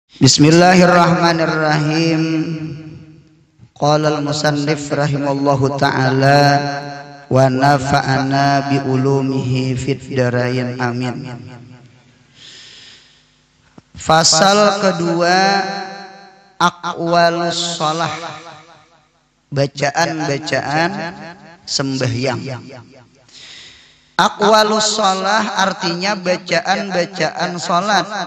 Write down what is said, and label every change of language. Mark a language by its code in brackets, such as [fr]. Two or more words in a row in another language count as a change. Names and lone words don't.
[ar] بسم الله الرحمن الرحيم. قال المصنف رحمه الله تعالى ونفعنا بعلومه في الدارين آمين. [bjn] Fasal kedua, [ar] أقوال الصلاة, [bjn] bacaan-bacaan sembahyang. [ar] أقوال الصلاة [bjn] artinya bacaan-bacaan salat.